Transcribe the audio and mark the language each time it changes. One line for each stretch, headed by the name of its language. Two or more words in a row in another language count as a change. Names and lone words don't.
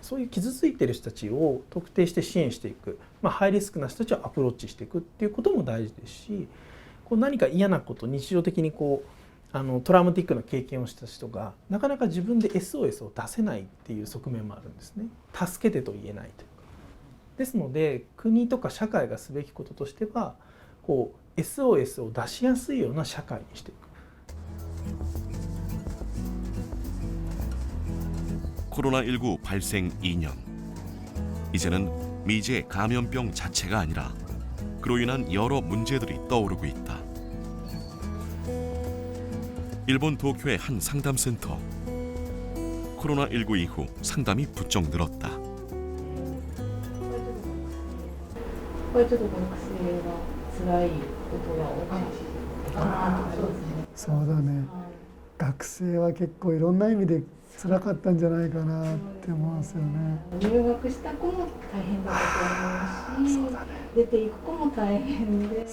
Japanese: そういう傷ついている人たちを特定して支援していく、ハイリスクな人たちをアプローチしていくっていうことも大事ですし、何か嫌なこと、日常的にトラウマティックな経験をした人がなかなか自分で SOS を出せないっていう側面もあるんですね。助けてと言えないというか。ですので国とか社会がすべきこととしてはSOS を出しやすいような社会にしていく。
Korean: 코로나19 발생 2년. 이제는 미제 감염병 자체가 아니라 그로 인한 여러 문제들이 떠오르고 있다. 일본 도쿄의 한 상담센터. 코로나19 이후 상담이 부쩍 늘었다.
Japanese: これちょっと学生が辛いことが多かったかなと思いますね。そうだね。学生は結構いろんな意味で辛かったんじゃないかなって思いますよね。入学した子も大変だったと思うし、そうだね、出ていく子も大変で。